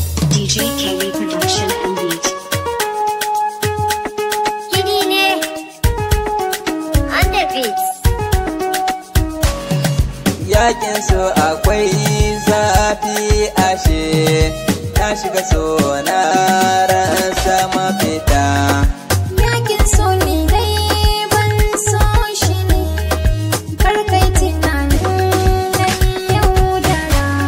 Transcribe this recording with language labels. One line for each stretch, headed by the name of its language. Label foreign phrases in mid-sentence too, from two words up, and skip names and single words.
English: D J Kelly Production and Beat.
Hausa: Gini ne.
English: On the beat.
Hausa: Yakin so akwai zafi ashe, na shiga so na rasa mafita. Yakin so ni dai ban so shi ne, kar kai tunanin na yi yaudara.